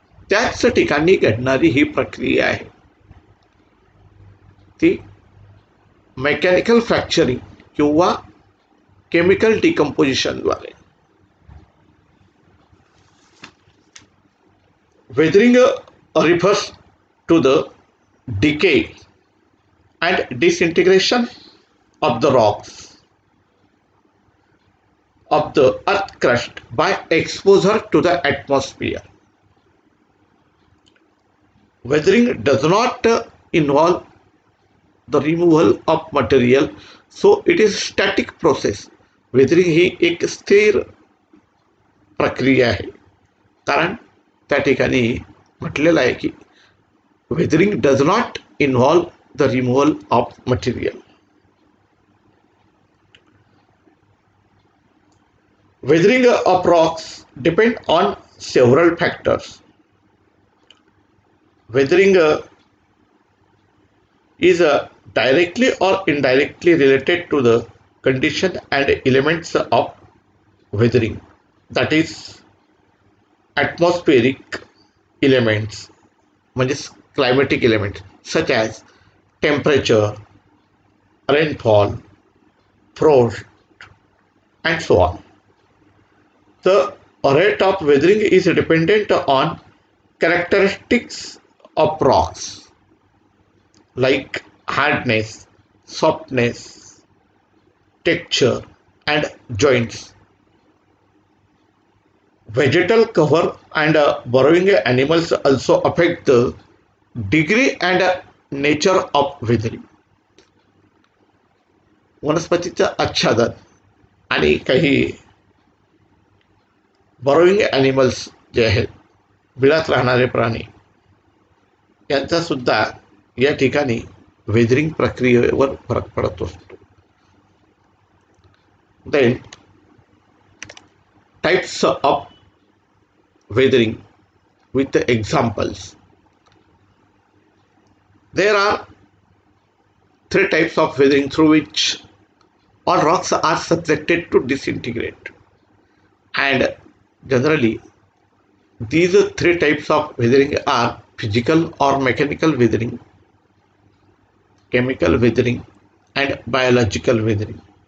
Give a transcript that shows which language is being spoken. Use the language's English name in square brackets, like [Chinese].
[Marathi] त्याच ठिकाणी घडणारी ही प्रक्रिया आहे ती मेकॅनिकल फ्रॅक्चरिंग किंवा केमिकल डिकम्पोजिशन द्वारे. [English] Weathering refers to the decay and disintegration of the rocks of the earth crust by exposure to the atmosphere. Weathering does not involve the removal of material, so it is static process. [Marathi] Weathering ही एक स्थिर प्रक्रिया आहे, कारण त्या ठिकाणी म्हटलेलं आहे की [English] weathering does not involve the removal of material. Weathering of rocks depend on several factors. Weathering is directly or indirectly related to the condition and elements of weathering, that is atmospheric elements, [Marathi] म्हणजे [English] climatic elements such as temperature, rainfall, frost, and so on. The rate of weathering is dependent on characteristics of rocks like hardness, softness, texture, and joints. Vegetal cover and burrowing animals also affect the degree and nature of weathering. [Marathi] वनस्पतीचं आच्छादन आणि काही burrowing animals जे आहेत, बिळात राहणारे प्राणी, यांचा सुद्धा या ठिकाणी वेदरिंग प्रक्रियेवर फरक पडत असतो. [English] Then types of weathering with the examples. There are 3 types of weathering through which all rocks are subjected to disintegrate. And generally, these three types of weathering are physical or mechanical weathering, chemical weathering, and biological weathering.